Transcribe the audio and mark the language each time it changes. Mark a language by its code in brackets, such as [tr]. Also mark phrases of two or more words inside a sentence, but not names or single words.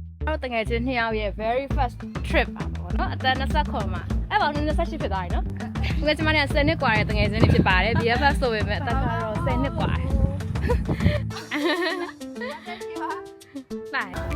[my] တကယ်ချင်း2ယောက်ရဲ့ [en] very first trip [my] ပါပေါ့နော်အသက်20ခေါ်မှာအဲ့ပါ28ဖြစ်သွားပြီနော်ငါကျမနဲ့10နှစ်กว่าတဲ့တကယ်ချင်းတွေဖြစ်ပါတယ် BFF ဆိုပေမဲ့အသက်ကတော့10နှစ်กว่า Bye.